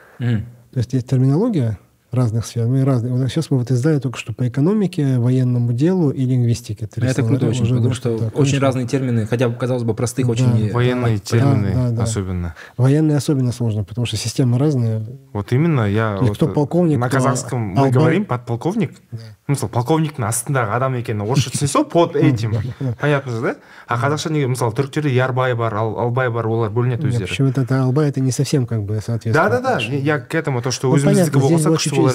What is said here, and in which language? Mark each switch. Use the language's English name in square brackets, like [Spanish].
[Russian] То есть есть терминология разных сфер. Сейчас мы вот издали только что по экономике, военному делу и лингвистике. Это круто очень, потому что да, очень разные термины, хотя, казалось бы, простых, очень... Военные термины особенно. Военные особенно сложно, потому что системы разные. Вот именно, кто полковник, на казахском мы говорим подполковник. [Kazakh] Мысалы, полковниктің астындағы адам екенін орысша түсінсе [Russian] под этим. Понятно же, да? [Kazakh] А қазақша неге, мысалы, түріктерде ярбай бар, албай бар, олар бөлінеді өздері. [Russian] Почему-то это албай, это не совсем как бы соответствует. Да, я к этому, то, что [Kazakh] өзіміздікі болса күшті болар.